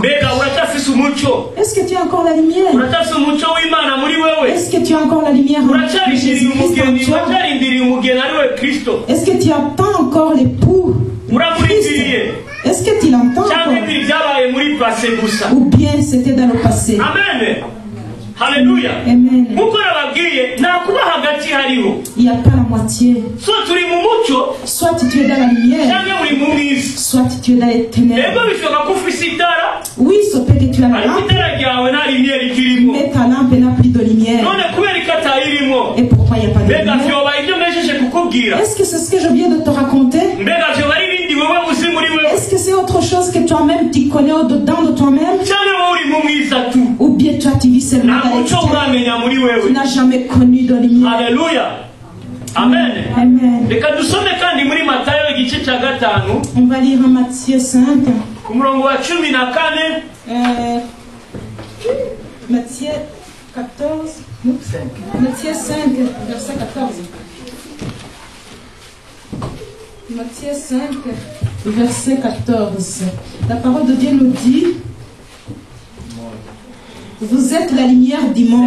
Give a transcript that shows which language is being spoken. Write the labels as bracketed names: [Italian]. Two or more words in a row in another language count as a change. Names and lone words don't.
[French] Est-ce que tu as encore la lumière? Est-ce que tu as encore la lumière de Jésus-Christ en toi? Est-ce que tu attends encore l'époux Christ? Est-ce que tu l'entends encore? Ou bien c'était dans le passé? Amen. Haleluya. Amen. [Rundi] Nkuko nababwiye nakuba hagati hariho. [French] Il n'y a pas la moitié. [Rundi] So turi mu mucyo, [French] Soit tu es dans la lumière, [Rundi] cyangwa uri mu mwiza. [French] soit tu es dans les ténèbres. [Rundi] Ego bishoboka ko ufise itara, [French] Oui, ça peut que tu as la [Rundi] ariko [French] lampe, [Rundi] itara ryawe nta lumière ikirimo. [French] mais ta lampe n'a plus de lumière. [Rundi] None kubera ko atayirimo, [French] Et pourquoi il n'y a pas de [Rundi] mbega [French] lumière? [Rundi] vyoba ibyo mbejeje kukubwira. [French] Est-ce que c'est ce que je viens de te raconter? [Rundi] Mbega vyoba ari ibindi wewe uzi muri wewe, [French] Est-ce que c'est autre chose que toi-même tu connais au-dedans de toi-même? [Rundi] cyangwa wowe uri mu mwiza tu. [French] Ou bien toi tu vis seulement [Rundi] Nta [French] dans [Rundi] mucyo [French] l'extérieur? [Rundi] uramenya muri [French] Tu [Rundi] wewe. [French] n'as jamais connu de lumière. Haleluya. Amen. Amen. [Rundi] Reka dusome kandi muri Matayo igice cya 5 [French] On va lire en Matthieu 5. [Rundi] ku murongo wa 14. [French] Matthieu 14. Matthieu 5, verset 14. Matthieu 5, verset 14. La parole de Dieu nous dit: vous êtes la lumière du monde.